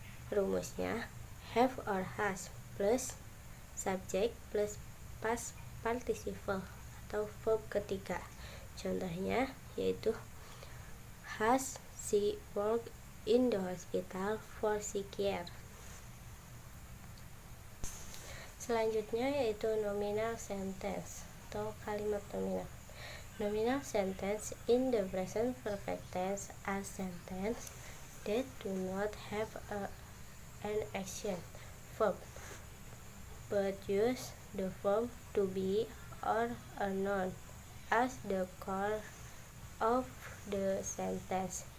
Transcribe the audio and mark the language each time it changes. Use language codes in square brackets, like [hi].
[en] Rumusnya have or has plus subject plus past participle [id] atau verb ketiga. Contohnya yaitu [en] has she worked in the hospital for 6 years. [id] Selanjutnya yaitu nominal sentence atau kalimat nominal. [en] Nominal sentence in the present perfect tense are sentences that do not have an action verb but use the verb to be or a noun as the core of the sentence.